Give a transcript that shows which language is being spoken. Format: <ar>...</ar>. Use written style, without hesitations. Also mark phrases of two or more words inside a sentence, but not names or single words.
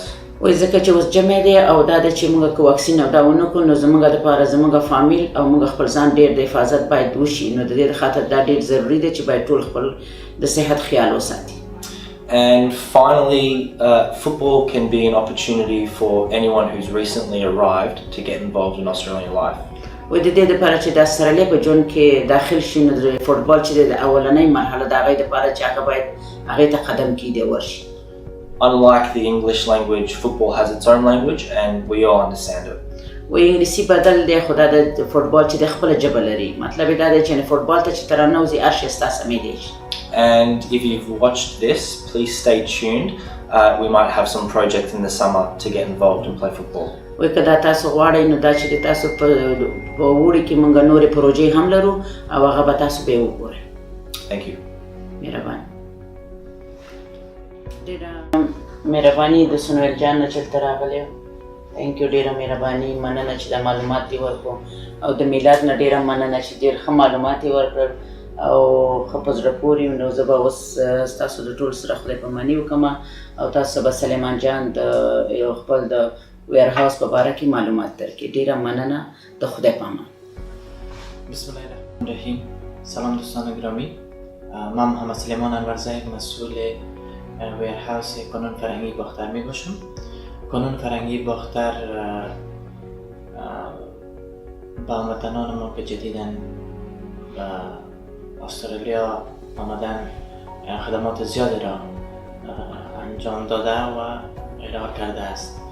<ps>وایي ځکه چې اوس جمع دی او دا ده چې موږ که واکسین او دا ونه کړو نو زموږ دپاره زموږ فامیل او موږ خپل ځان ډېر د حفاظت باید وشي. نو د دې د خاطر دا ډېر ضروري دی چې باید ټول خپل د صحت خیال وساتي.</ps> <en>And finally, football can be an opportunity for anyone who's recently arrived to get involved in Australian life.</en> <ps>وایي د دې دپاره چې دا سرلی په ژوند کې داخل شي نو د فوټبال چې دی د اولنۍ مرحله د هغې دپاره چې هغه باید هغې ته قدم کیږدی ورشي.</ps> <en>Unlike the English language, football has its own language and we all understand it.</en> <ps>وایي انګلیسي بدل دی خو دا د فوټبال چې د خپله ژبه لري. مطلب یې دا دی چې فوټبال ته چې ته راننوځې هر شی ستا سمېدی شي.</ps> <en>And if you've watched this, please stay tuned. We might have some projects in the summer to get involved and play football.</en> <ps>وایي که دا تاسو غواړئ نو دا چې د تاسو په اوړي کې موږ نورې پروژې هم لرو او هغه به تاسو به یې وګورئ.</ps> <en>Thank you.</en> <ps>مهرباني. ډېره مهرباني د سنویل جان نه چې دلته راغلی.</ps> <en>thank you,</en> <ps>ډېره مهرباني، مننه چې دا معلومات دې ورکړو او د میلاد نه ډېره مننه چې ډېر ښه معلومات یې ورکړل او ښه په زړه پورې. نو زه به اوس ستاسو د ټول سره خدای پاماني وکړم او تاسو به سلیمان جان د یو خپل د ویر هاوس په باره کې معلومات درکړي. ډېره مننه، د خدای پامان.</ps> <ar>بسم الله الرحمن الرحیم.</ar> <fa>سلام دوستان گرامی، من محمد سلیمان انورزی مسئول ویر هاوس کانون فرهنگی باختر می باشم. کانون فرهنگی باختر با هموطنان ما که جدیداً به استرالیا آمدن خدمات زیادی را انجام داده و ارائه کرده است.</fa>